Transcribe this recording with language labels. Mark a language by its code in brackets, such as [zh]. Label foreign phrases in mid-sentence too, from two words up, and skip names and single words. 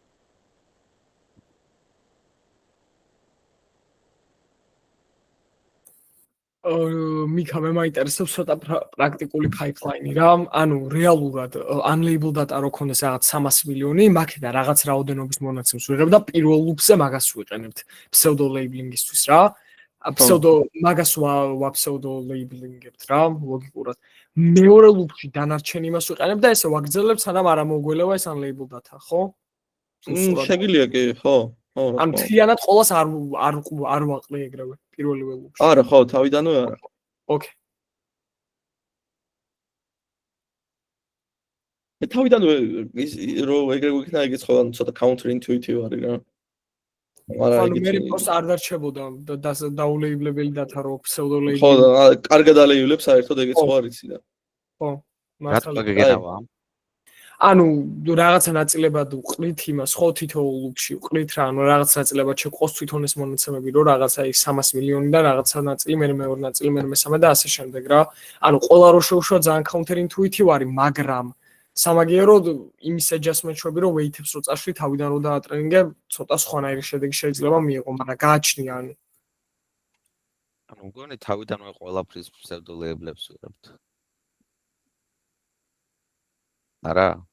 [ka] მიქა მე მაინტერესებს ცოტა პრაქტიკული pipeline-ი რა, ანუ რეალურად [en] unlabeled data [ka] რო ქონდეს რაღაც 300 მილიონი, მაქედან რაღაც რაოდენობის მონაცემს ვიღებ და პირველ loop-ზე მაგას ვიყენებთ [en] pseudo labeling-ისთვის [ka] რა. მაგას [en] pseudo labeling-ებთ [ka] რა, ლოგიკურად. მეორე loop-ში დანარჩენ იმას ვიყენებ და ესე ვაგრძელებ, სანამ არ ამოგველევა ეს [en] unlabeled data, [ka] ხო? შეგიძლია კი, ხო. ანუ მთლიანად ყოველას არ ვაყლი ეგრევე პირველივე loop-ში. არა, ხო, თავიდანვე არა. ოკეი. მე თავიდანვე ის რომ ეგრე გვიქნა ეგეც ხო, ანუ ცოტა [en] counter intuitive [ka] არის რა. ანუ მე პოს არ დარჩებოდა დაულეიბლებელი data რო [en] pseudo label. [ka] ხო, კარგად ალეიბლებს საერთოდ ეგეც ხო არის და. ხო, მართლა გეგენავა. ანუ რაღაცა ნაწილებად ვყრით იმას, ხო თითოეულ ლუკში ვყრით რა, ანუ რაღაც ნაწილებად შევყოს თვითონ ეს მონაცემები, რომ რაღაცა ის 300 მილიონიდან რაღაცა ნაწილი, მე მეორე ნაწილი, მე მესამე და ასე შემდეგ რა. ანუ ყველა რო შევშვა ძალიან [en] counter intuitive [ka] არის, მაგრამ სამაგიეროდ იმის adjustment-ები რომ weight-ებს რო წაშლი თავიდან რო დაატრენინგებ, ცოტა სხვანაირი შედეგი შეიძლება მიიღო, მაგრამ გააჩნია ანუ. ანუ მგონი თავიდანვე ყველაფრის ფსევდოლეიბლებს ვიღებთ. არა?